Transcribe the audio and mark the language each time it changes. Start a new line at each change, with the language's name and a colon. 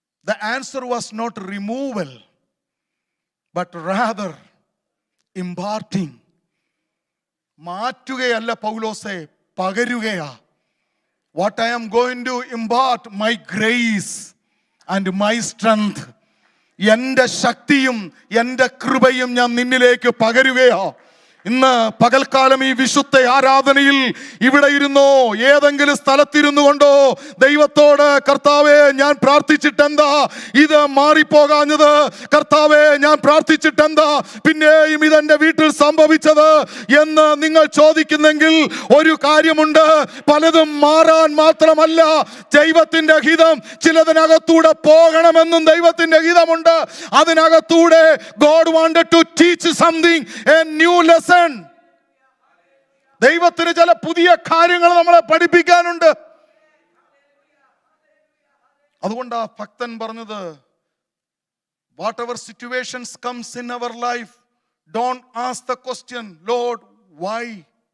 English: The answer was not removal, but rather imparting.
Malayalam: മാറ്റുകയല്ല പൗലോസേ, പകരുകയാ.
English: What I am going to impart, my grace and my strength.
Malayalam: എൻ്റെ ശക്തിയും എൻ്റെ കൃപയും ഞാൻ നിന്നിലേക്ക് പകരുകയാ. ഇന്ന് പകൽക്കാലം ഈ വിശുദ്ധ ആരാധനയിൽ ഇവിടെ ഇരുന്നോ, ഏതെങ്കിലും സ്ഥലത്തിരുന്നു കൊണ്ടോ ദൈവത്തോട്, കർത്താവേ ഞാൻ പ്രാർത്ഥിച്ചിട്ടെന്താ ഇത് മാറിപ്പോകാഞ്ഞത്, കർത്താവേ ഞാൻ പ്രാർത്ഥിച്ചിട്ടെന്താ പിന്നെയും ഇതെന്റെ വീട്ടിൽ സംഭവിച്ചത് എന്ന് നിങ്ങൾ ചോദിക്കുന്നെങ്കിൽ ഒരു കാര്യമുണ്ട്, പലതും മാറാൻ മാത്രമല്ല ദൈവത്തിന്റെ ഹിതം ചിലതിനകത്തൂടെ പോകണമെന്നും ദൈവത്തിന്റെ ഹിതമുണ്ട്. അതിനകത്തൂടെ
English: God wanted to teach something, a new lesson.
Malayalam: ദൈവത്തിന് ചില പുതിയ കാര്യങ്ങൾ നമ്മളെ പഠിപ്പിക്കാനുണ്ട്. അതുകൊണ്ടാ ഭക്തൻ പറഞ്ഞത്,
English: whatever situations comes in our life, don't ask the question, Lord, why?